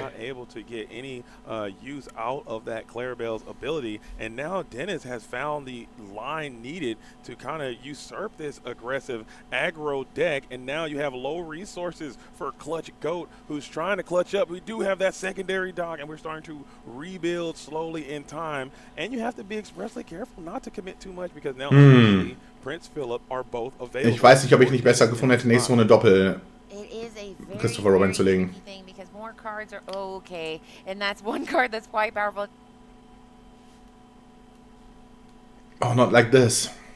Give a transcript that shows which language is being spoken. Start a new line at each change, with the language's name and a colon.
English: Not able to get any use out of that Clarabelle's ability, and now Denis has found the line needed to kind of usurp this aggressive aggro deck, and now you have low resources for ClutchGoat, who's trying to clutch up. We do have that secondary dock, and we're starting to rebuild slowly in time, and you have to be expressly careful not to commit too much, because now Prince Philip are both available.
German: Ich weiß nicht, ob ich nicht besser gefunden hätte, nächste Runde Doppel Christopher Robin zu legen.
English: Because more cards are okay, and that's one card that's quite powerful. Oh, not like this.